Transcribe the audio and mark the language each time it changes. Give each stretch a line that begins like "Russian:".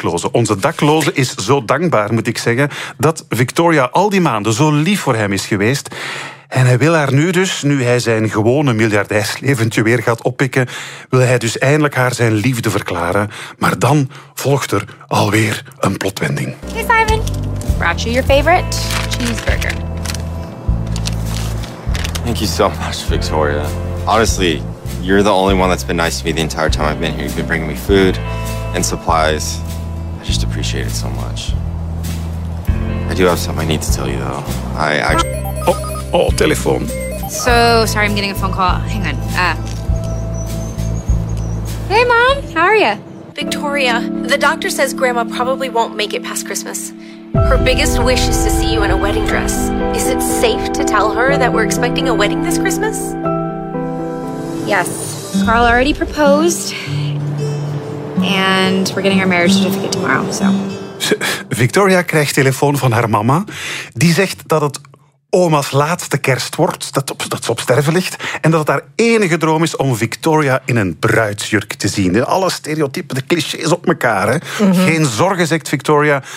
Dutch: Onze dakloze is zo dankbaar, moet ik zeggen, dat Victoria al die maanden zo lief voor hem is geweest. En hij wil haar nu dus, nu hij zijn gewone miljardijsleventje weer gaat oppikken, wil hij dus eindelijk haar zijn liefde verklaren. Maar dan volgt er alweer een plotwending.
English: Hey Simon, brought you your favorite cheeseburger. Thank you so much, Victoria. Honestly, you're the only one that's been nice to me the entire time I've been here. You've been bringing me food and supplies. I just appreciate it so much. I do have something I need to tell you, though. I... Oh, telephone. So, sorry, I'm getting a phone call. Hang on. Hey, Mom. How are you? Victoria, the doctor says Grandma probably won't make it past Christmas. Her biggest wish is to see you in a wedding dress. Is it safe to tell her that we're expecting a wedding this Christmas? Yes, Carl already proposed, and we're getting our marriage certificate tomorrow, so.
Dutch: Victoria krijgt telefoon van haar mama, die zegt dat het oma's laatste kerst wordt, dat ze op sterven ligt, en dat het haar enige droom is om Victoria in een bruidsjurk te zien. Alle stereotypen, de clichés op elkaar. Hè? Mm-hmm. Geen zorgen, zegt Victoria.